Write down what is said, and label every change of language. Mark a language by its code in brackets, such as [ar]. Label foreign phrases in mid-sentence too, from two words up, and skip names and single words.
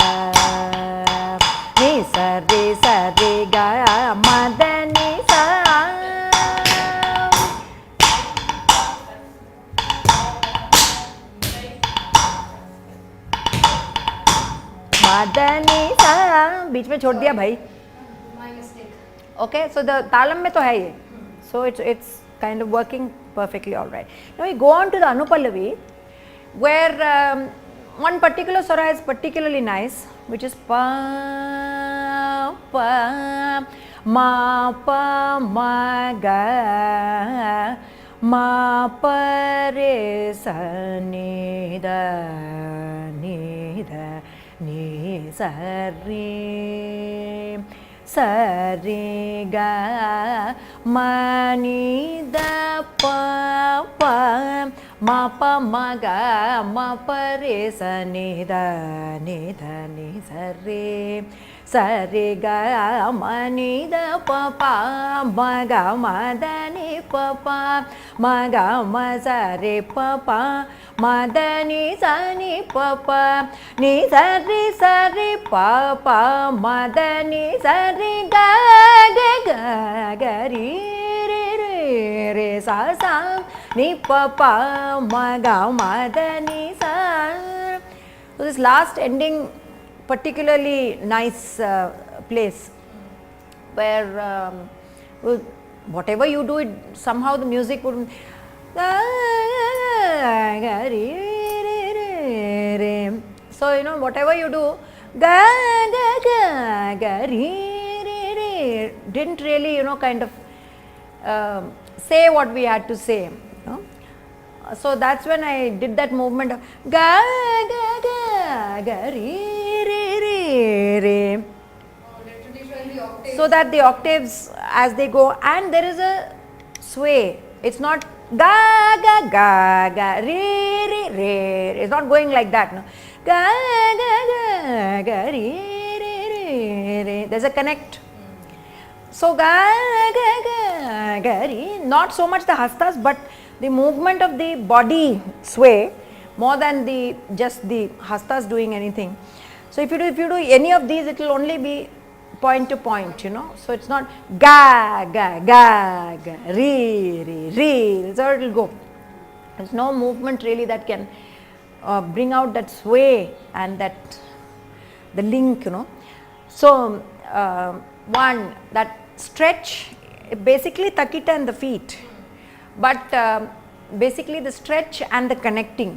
[hi] नि सा रे गा मा द नि सा मा द नि सा. बीच में छोड़ दिया भाई. [en] My mistake. Okay, so the talam [hi] में तो है ये. [en] So it's kind of working perfectly all right. Now we go on to the Anupallavi, where one particular swara is particularly nice, which is pa pa ma pa ma ga ma pa re sa ni da ni sa re sa re ga ma ni da pa pa ma pa ma ga ma pa re sa ni da ni sa re ga ma ni da pa pa ma ga ma da ni pa pa ma ga ma sa re pa pa ma da ni pa pa ni sa re pa pa ma da ni sa re ga ga ri re sa sa ni pa pa ma ga ma da ni sa. So this last ending particularly nice place where whatever you do, it somehow the music would so you know, whatever you do didn't really, you know, kind of say what we had to say, you know? So that's when I did that movement of ga ga ga ga re so that the octaves as they go, and there is a sway. It's not ga ga ga ga re, it's not going like that, no. Ga ga ga ga re, there's a connect. So ga ga ga ga re, not so much the hastas but the movement of the body sway more than the just the hastas doing anything. So if you do any of these, it will only be point to point, you know. So it's not ga ga ga ga re, so it will go. There's no movement really that can bring out that sway and that the link, you know. So one, that stretch, basically takita and the feet, but basically the stretch and the connecting.